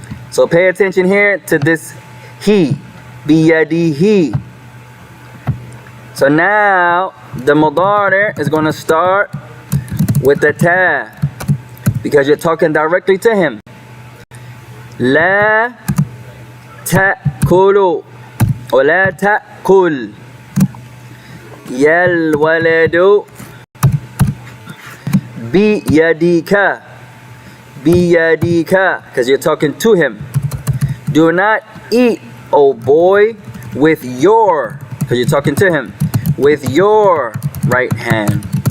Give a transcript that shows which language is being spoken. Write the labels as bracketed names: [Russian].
[English] So pay attention here to this he, bi yadihi. So now the mudari is going to start with the ta because you're talking directly to him. [Arabic] لا تأكلوا ولا تأكل يا الولد بيدك بيدك [English] because you're talking to him. Do not eat, oh boy, with your, because you're talking to him, with your right hand.